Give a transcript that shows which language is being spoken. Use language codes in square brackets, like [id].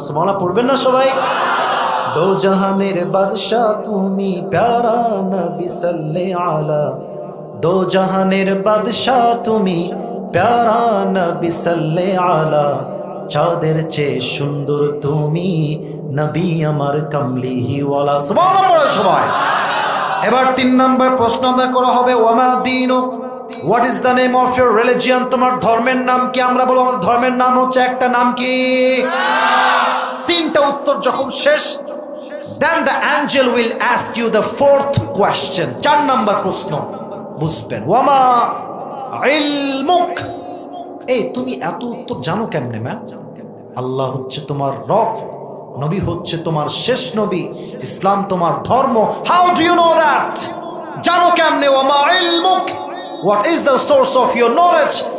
[bn] সুবহানাল্লাহ পড়বেন না সবাই? দো জাহানের বাদশা তুমি প্যারা নবী সাল্লে আলা, দো জাহানের বাদশা তুমি প্যারা নবী সাল্লে আলা, চাঁদের চেয়ে সুন্দর তুমি নবী আমার কামলিহি ওয়ালা। সুবহানাল্লাহ পড়ো সবাই। এবার 3 নাম্বার প্রশ্ন আমরা করা হবে [ar] ওয়ামা দীনুক, [en] What is the name of your religion? [bn] তোমার ধর্মের নাম কি? আমরা বলবো আমাদের ধর্মের নাম হচ্ছে একটা, নাম কি? 3টা উত্তর যখন শেষ, [en] then the angel will ask you the 4th question, [bn] 4 number প্রশ্ন বুঝবেন। [ar] ওয়ামা ইলমুক, [bn] এই তুমি এত উত্তর জানো কেমনে ম্যাম? আল্লাহ হচ্ছে তোমার রব, নবী হচ্ছে তোমার শেষ নবী, ইসলাম তোমার ধর্ম। [en] How do you know that? [bn] জানো কেমনে? [ar] ওয়ামা ইলমুক, [en] What is the source of your knowledge?